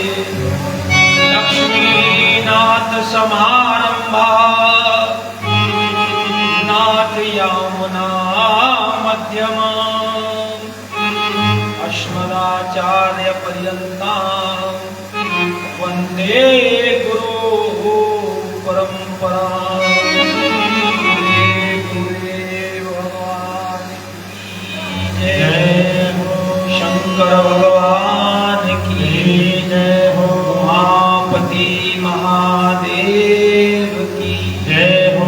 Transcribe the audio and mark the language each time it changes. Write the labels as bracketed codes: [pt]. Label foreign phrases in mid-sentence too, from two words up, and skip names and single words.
[sa] लक्ष्मीनाथ समारंभा नाथ यामुना मध्यमा अस्मदाचार्य पर्यन्तां वन्दे गुरु परंपरा। [hi] शंकर भगवान की जय हो। उमापति महादेव की जय हो।